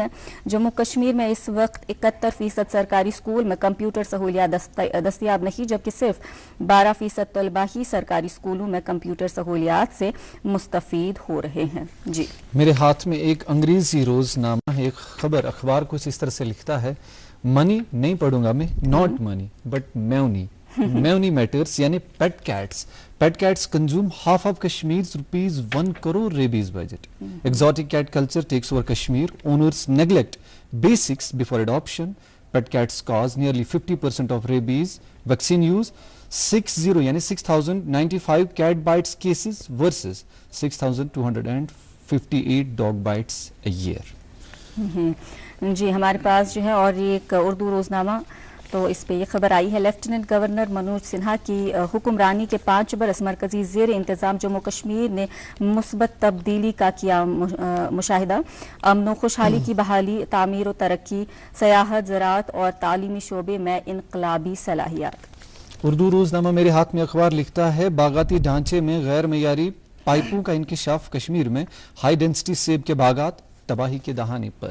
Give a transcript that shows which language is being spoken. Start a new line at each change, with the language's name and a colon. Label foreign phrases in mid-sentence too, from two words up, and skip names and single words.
Urdu: جموں کشمیر میں اس وقت 71% سرکاری اسکول میں کمپیوٹر سہولیات دستیاب نہیں, جبکہ صرف 12% طلبہ ہی سرکاری اسکولوں میں کمپیوٹر سہولیات سے مستفید ہو رہے ہیں. جی میرے ہاتھ میں ایک انگریزی روزنامہ ہے, ایک خبر اخبار کچھ اس طرح سے لکھتا ہے, منی نہیں پڑھوں گا میں,
English: not money but meowney meowney matters
Urdu: یعنی
English: pet cats consume half of Kashmir's ₹1 crore rabies budget. Exotic cat culture takes over Kashmir. Owners neglect basics before adoption. Pet cats cause nearly 50% of rabies vaccine use. 6,095 cat bites cases versus 6,258 dog bites a year.
Urdu: جی ہمارے پاس جو ہے اور یہ ایک اردو روزنامہ, تو اس پہ یہ خبر آئی ہے. لیفٹیننٹ گورنر منوج سنہا کی حکمرانی کے 5 برس مرکزی زیر انتظام جموں کشمیر نے مثبت تبدیلی کا کیا مشاہدہ. امن و خوشحالی کی بحالی, تعمیر و ترقی, سیاحت, زراعت اور تعلیمی شعبے میں انقلابی صلاحیات. اردو روزنامہ میرے ہاتھ میں اخبار لکھتا ہے, باغاتی ڈھانچے میں غیر معیاری پائپوں کا انکشاف, کشمیر میں
English: high density
Urdu: سیب کے باغات تباہی کے دہانے پر.